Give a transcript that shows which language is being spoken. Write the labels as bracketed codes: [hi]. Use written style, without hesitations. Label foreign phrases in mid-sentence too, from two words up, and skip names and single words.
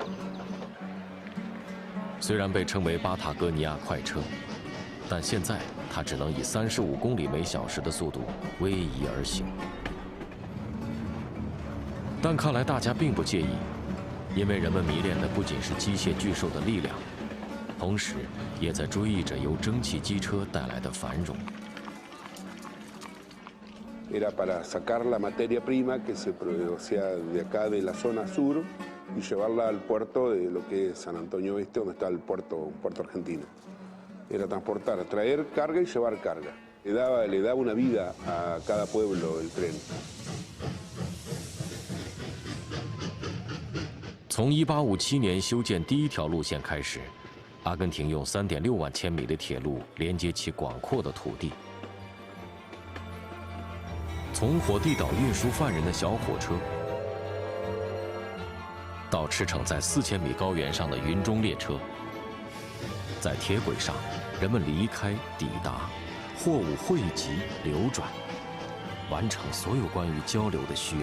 [zh] 虽然被称为巴塔哥尼亚快车，但现在它只能以35公里每小时的速度逶迤而行。但看来大家并不介意，因为人们迷恋的不仅是机械巨兽的力量，同时也在追忆着由蒸汽机车带来的繁荣。 [es] Era para sacar la materia prima que se producía de acá de la zona sur y llevarla al puerto de lo que es San Antonio Oeste, donde está el puerto argentino. Era transportar, traer carga y llevar carga. Le daba una vida a cada pueblo el tren. [zh] 从1857年修建第一条路线开始，阿根廷用3.6万千米的铁路连接起广阔的土地。从火地岛运输犯人的小火车，到驰骋在4000米高原上的云中列车，在铁轨上，人们离开、抵达，货物汇集、流转，完成所有关于交流的需要。